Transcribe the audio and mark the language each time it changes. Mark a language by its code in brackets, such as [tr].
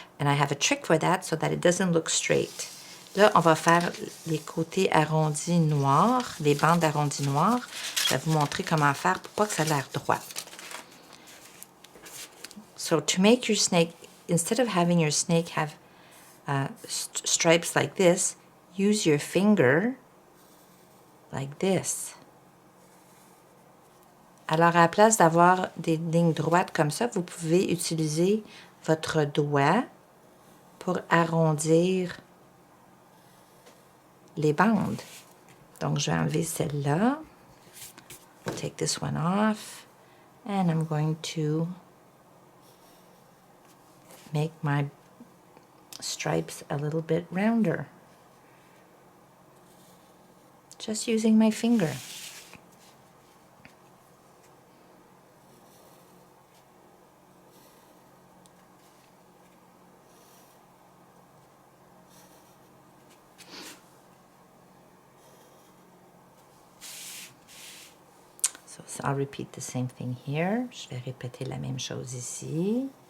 [en] And I have a trick for that so that it doesn't look straight. [fr] Là, on va faire les côtés arrondis noirs, les bandes arrondies noires. Je vais vous montrer comment faire pour pas que ça ait l'air droit. [en] So to make your snake, instead of having your snake have stripes like this, use your finger like this. [fr] Alors, à la place d'avoir des lignes droites comme ça, vous pouvez utiliser votre doigt pour arrondir les bandes. Donc, je vais enlever celle-là. [en] Take this one off. And I'm going to make my stripes a little bit rounder. Just using my finger. So I'll repeat the same thing here. [fr] Je vais répéter la même chose ici.